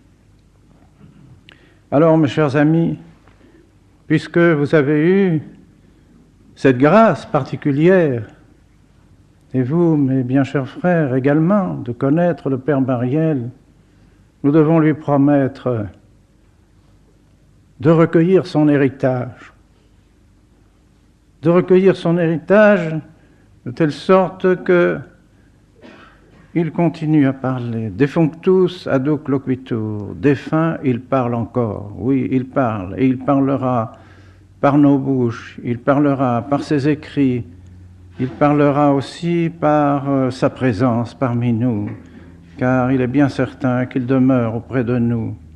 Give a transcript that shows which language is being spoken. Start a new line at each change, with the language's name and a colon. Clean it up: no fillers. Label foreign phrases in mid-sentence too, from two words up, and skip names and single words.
French: Alors, mes chers amis, puisque vous avez eu cette grâce particulière, et vous, mes bien chers frères, également, de connaître le Père Mariel, nous devons lui promettre de recueillir son héritage. De recueillir son héritage de telle sorte que il continue à parler.
Latin: Defunctus aduc loquitur.
French: Défunt, il parle encore. Oui, il parle, et il parlera par nos bouches, il parlera par ses écrits, il parlera aussi par sa présence parmi nous, car il est bien certain qu'il demeure auprès de nous.